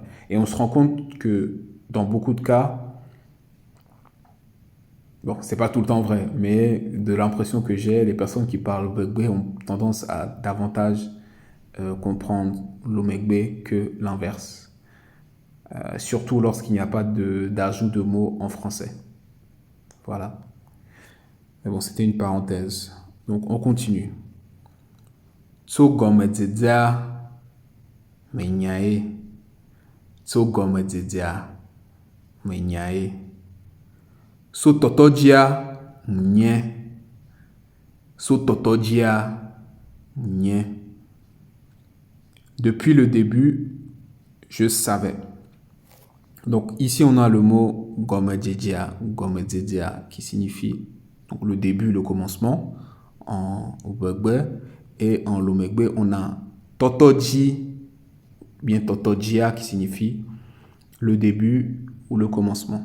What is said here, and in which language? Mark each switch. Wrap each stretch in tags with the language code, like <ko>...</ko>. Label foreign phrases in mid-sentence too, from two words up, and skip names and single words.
<fr>Et on se rend compte que dans beaucoup de cas, bon, c'est pas tout le temps vrai, mais de l'impression que j'ai, les personnes qui parlent Gbegbe ont tendance à davantage comprendre l'Omegbe que l'inverse. Surtout lorsqu'il n'y a pas d'ajout de mots en français. Voilà. Mais bon, c'était une parenthèse. Donc, on continue.</fr> <ee>Tsogomedzedzea menyae. Tsogomedzedzea menyae. Sototojia munye. Sototojia munye.</ee> <fr>Depuis le début, je savais. Donc ici, on a le mot gomedzedzea qui signifie donc, le début, le commencement en Gbegbe. Et en Lomegbe, on a totoji, bien totojia qui signifie le début ou le commencement.</fr>